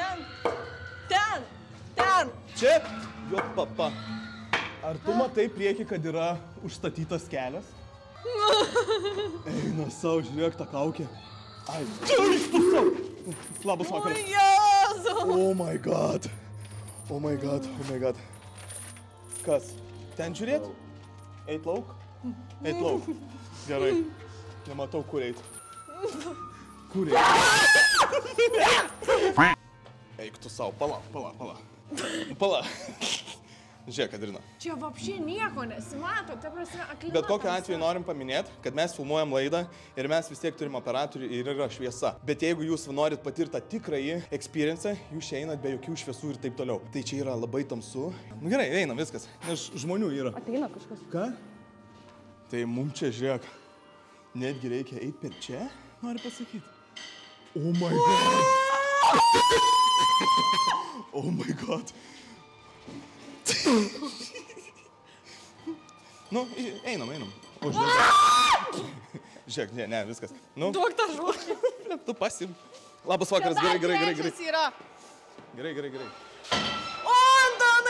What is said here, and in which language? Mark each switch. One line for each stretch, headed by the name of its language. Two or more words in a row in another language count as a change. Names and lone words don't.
Lithuanian: Ten. Ten. Čia? Jo papa. Ar tu matai prieki, kad yra užstatytas kelias? Eina savo, žiūrėk tą kaukę. Ai, čia tu savo. Labas vakaras. O, Jėzu.
English: Oh my god. Oh my god, oh my god.
Lithuanian: Kas? Ten žiūrėt? Eit lauk? Eit lauk. Gerai. Nematau, kur eit. Kur eit? Eik tu savo, pala. Žiūrėk, Adrina. Čia vapšė nieko nesimato, ta prasme aklimatas. Bet kokiu atveju norim paminėti, kad mes filmuojam laidą ir mes vis tiek turim operatorių ir yra šviesa. Bet jeigu jūs norit patirti tą tikrąjį experience, jūs čia einat be jokių šviesų ir taip toliau. Tai čia yra labai tamsu. Nu gerai, einam viskas, nes žmonių yra. Ateina kažkas. Ką? Tai mums čia, žiūrėk, netgi reikia eiti per čia, noriu pasakyti.
English: Oh my god. Oh my god.
Lithuanian: Nu, einam. O, žiūrėk. Žiūrėk, ne, viskas. Nu. Duok tą žvakę. Tu pasim. Labas vakaras, gerai. Yra. Gerai. O, Antanai!